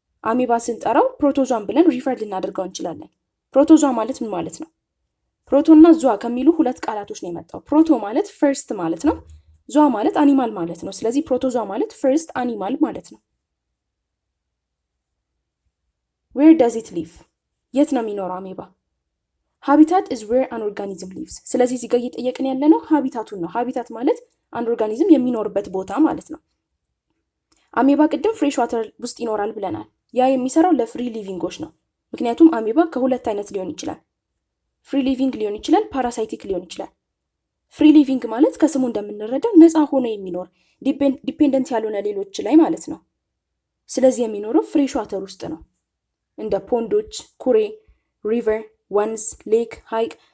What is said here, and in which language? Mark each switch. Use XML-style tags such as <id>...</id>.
<am>አሜባ ስንጠራው ፕሮቶዞን ብለን ሪፈር ልናደርገው እንችላለን። ፕሮቶዞ ማለት ምን ማለት ነው? ፕሮቶና ዞአ ከሚሉ ሁለት ቃላቶች ነው የመጣው። ፕሮቶ ማለት ፈርስት ማለት ነው። ዞአ ማለት አኒማል ማለት ነው። ስለዚህ ፕሮቶዞ ማለት ፈርስት አኒማል ማለት ነው።</am> <en>Where does it live?</en> <am>የት ነው የሚኖረው አሜባ?</am> <en>Habitat is where an organism lives.</en> <am>ስለዚህ እዚህ ጋር እየጠየቅን ያለ ነው ሃቢታቱን ነው። ሃቢታት ማለት አንድ ኦርጋኒዝም የሚኖርበት ቦታ ማለት ነው። አሜባ ቅድም ፍሬሽ ዋተር ውስጥ ይኖራል ብለናል። ያ የሚሰራው ለፍሪ ሊቪንጎች ነው። ምክንያቱም አሜባ ከሁለት አይነት ሊሆን ይችላል። ፍሪ ሊቪንግ ሊሆን ይችላል፣ ፓራሳይቲክ ሊሆን ይችላል። ፍሪ ሊቪንግ ማለት ከስሙ እንደምንረዳው ነፃ ሆኖ የሚኖር ዲፔንደንት ያልሆነ ሌሎች ላይ ማለት ነው። ስለዚህ የሚኖረው ፍሬሽ ዋተር ውስጥ ነው። እንደ ፖንዶች፣ ኩሬ፣ ሪቨር፣ ወንዝ፣ ሌክ፣ ሀይቅ</am>